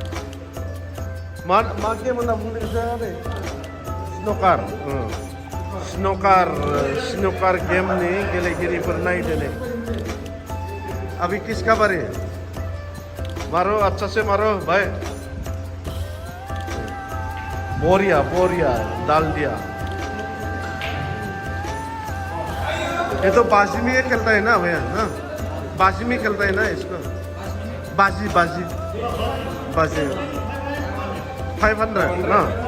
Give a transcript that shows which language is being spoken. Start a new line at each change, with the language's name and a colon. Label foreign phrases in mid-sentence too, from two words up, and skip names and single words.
Bodo: मा गेम होनना बुंदों स्नकार गेमनि गेलेगिरिफोर नायदो नै
Hindi: अभी किसका बारी मारो अच्छा से मारो भाई बोरिया डाल दिया ये तो बाजी में ये खेलता है ना भैया ना बाजी में खेलता है ना इसको बाजी 500 ना